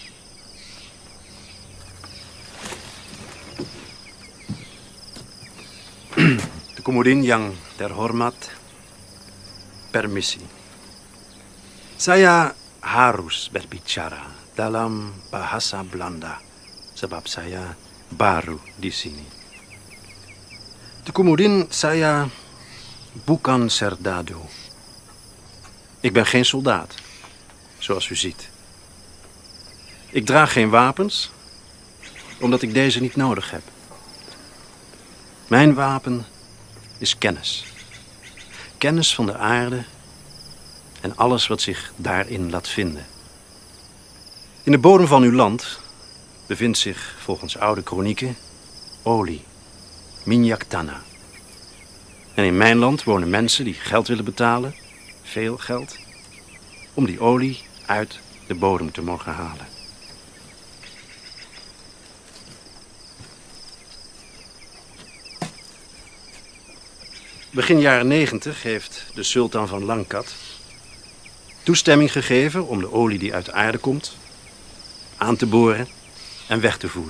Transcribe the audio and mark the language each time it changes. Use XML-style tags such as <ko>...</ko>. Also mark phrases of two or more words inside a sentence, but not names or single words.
<id>Tuku Mudin yang terhormat, permisi. Saya harus berbicara dalam bahasa Belanda sebab saya baru di sini. Tuku Mudin, saya Bukan Serdadu.</id> <nl>Ik ben geen soldaat, zoals u ziet. Ik draag geen wapens, omdat ik deze niet nodig heb. Mijn wapen is kennis. Kennis van de aarde en alles wat zich daarin laat vinden. In de bodem van uw land bevindt zich, volgens oude kronieken, olie,</nl> <id>minyak tanah.</id> <nl>En in mijn land wonen mensen die geld willen betalen, veel geld, om die olie uit de bodem te mogen halen. Begin jaren 90 heeft de sultan van Langkat toestemming gegeven om de olie die uit de aarde komt aan te boren en weg te voeren.</nl>